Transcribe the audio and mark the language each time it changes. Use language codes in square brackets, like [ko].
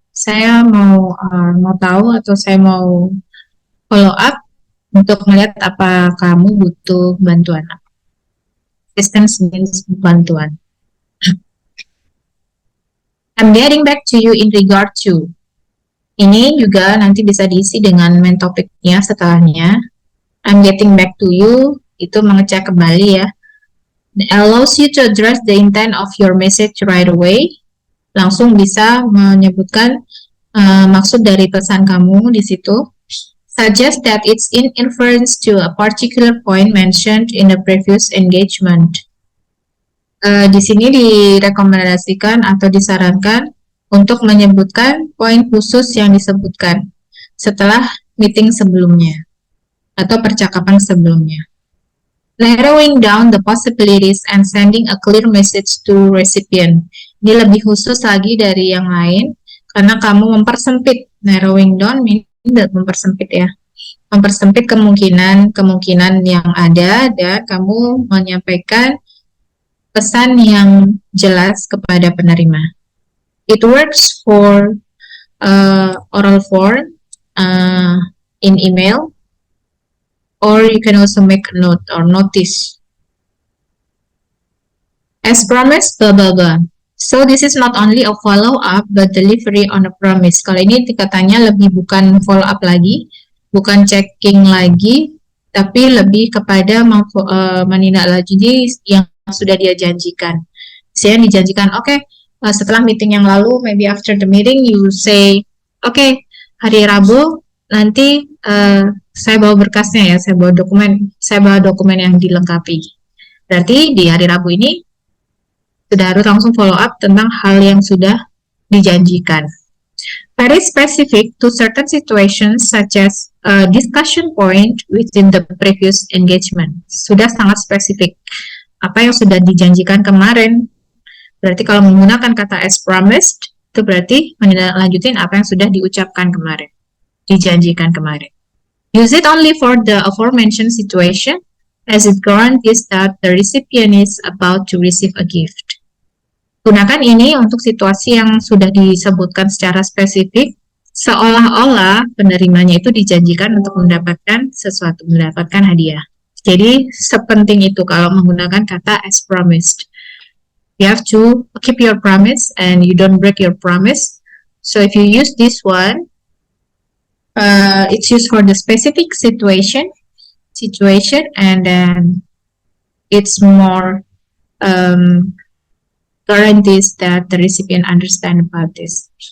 [id] Saya mau tahu atau saya mau follow up untuk melihat apa kamu butuh bantuan. [en] Assistance means bantuan. I'm getting back to you in regard to. [id] Ini juga nanti bisa diisi dengan main topiknya setelahnya. [en] I'm getting back to you, [id] itu mengecek kembali ya. [en] It allows you to address the intent of your message right away. [id] Langsung bisa menyebutkan maksud dari pesan kamu di situ. [en] Suggest that it's in inference to a particular point mentioned in a previous engagement. [id] Di sini direkomendasikan atau disarankan untuk menyebutkan poin khusus yang disebutkan setelah meeting sebelumnya atau percakapan sebelumnya. [en] Narrowing down the possibilities and sending a clear message to recipient. [id] Ini lebih khusus lagi dari yang lain karena kamu mempersempit. [en] Narrowing down means [id] mempersempit ya. Mempersempit kemungkinan yang ada dan kamu menyampaikan pesan yang jelas kepada penerima. [en] It works for oral form in email, or you can also make a note or notice. As promised, blah blah blah. So this is not only a follow-up but delivery on a promise. [id] Kalau ini katanya lebih bukan follow-up lagi, bukan checking lagi, tapi lebih kepada menindaklanjuti yang sudah dia janjikan. Saya dijanjikan, oke, setelah meeting yang lalu, [en] maybe after the meeting, you say, [id] Oke, hari Rabu nanti saya bawa berkasnya ya, saya bawa dokumen yang dilengkapi. Berarti di hari Rabu ini sudah harus langsung follow up tentang hal yang sudah dijanjikan. [en] Very specific to certain situations such as a discussion point within the previous engagement. [id] Sudah sangat spesifik. Apa yang sudah dijanjikan kemarin. Berarti kalau menggunakan kata as promised, itu berarti menindaklanjutin apa yang sudah diucapkan kemarin. Dijanjikan kemarin. [en] Use it only for the aforementioned situation as it guarantees that the recipient is about to receive a gift. [id] Gunakan ini untuk situasi yang sudah disebutkan secara spesifik, seolah-olah penerimanya itu dijanjikan untuk mendapatkan sesuatu, mendapatkan hadiah. Jadi, sepenting itu kalau menggunakan kata as promised. [en] You have to keep your promise and you don't break your promise. So, if you use this one, it's used for the specific situation, and then it's more guarantees that the recipient understand about this.